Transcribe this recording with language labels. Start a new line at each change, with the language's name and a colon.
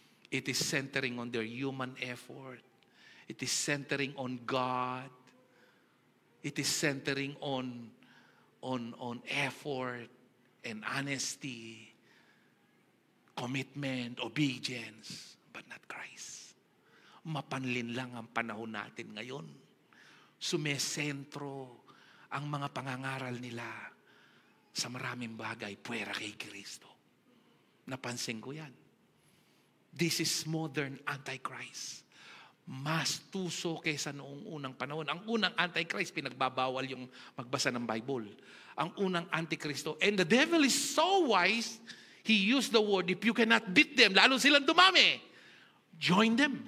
English: It is centering on their human effort. It is centering on God. It is centering on effort and honesty, commitment, obedience, but not Christ.
Filipino: Mapanlin lang ang panahon natin ngayon. Sumesentro ang mga pangangaral nila sa maraming bagay puwera kay Kristo. Napansin ko yan.
English: This is modern antichrist.
Filipino: Mas tuso kaysa noong unang panahon. Ang unang antichrist, pinagbabawal yung magbasa ng Bible. Ang unang antikristo.
English: And the devil is so wise, he used the word, if you cannot beat them,
Filipino: lalo silang dumami,
English: join them.